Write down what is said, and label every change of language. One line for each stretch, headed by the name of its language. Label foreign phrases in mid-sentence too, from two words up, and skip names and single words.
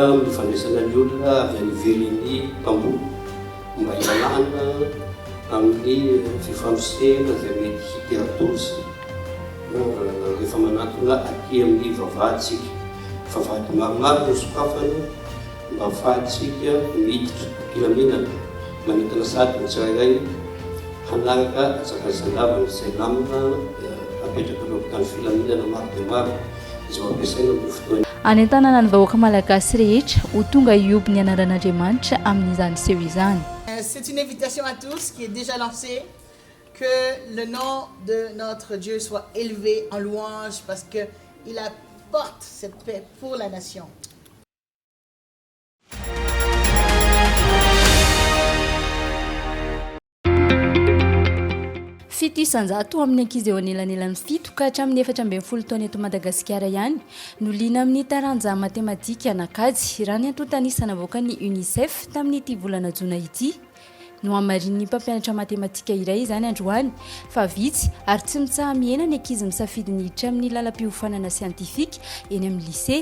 Malagasy: amin'ny fandraisana ny olona avy any ivelany mpamboly mba hialana amin'ny fifandrosena zay mety hiteratosy rehefa manatona aty amin'ny vavahaditsika vavahady maromaro no sokafana mba ahafahantsika miditra filaminana manentana sady ny tsirairay hanaraka atsakazandavana izay lamina apetraka eo amin'ny tany filaminana maro dia maro izy mampiasaina amin'ny fotoana any an-tanàna ny vahoaka malagasy rehetra ho tonga ioby ny anaran'Andriamanitra amin'izany seho izany.
French: C'est une invitation à tous qui est déjà lancée, que le nom de notre Dieu soit élevé en louange parce qu'il apporte cette paix pour la nation.
Malagasy: Fito isanjato amin'ny ankizy eo anelanelan'ny fito ka hatramin'ny 4 taona eto Madagasikara ihany no liana amin'ny taranja matematika anakajy raha ny antontanisana avoaka ny UNICEF tamin'ity volana jona ity no hamarin'ny mpampianatra matematika iray izany androany fa vitsy ary tsy mitsaha mihena ny ankizy misafidy ny hiditra amin'ny lalam-piofanana siantifika eny amin'ny lycée.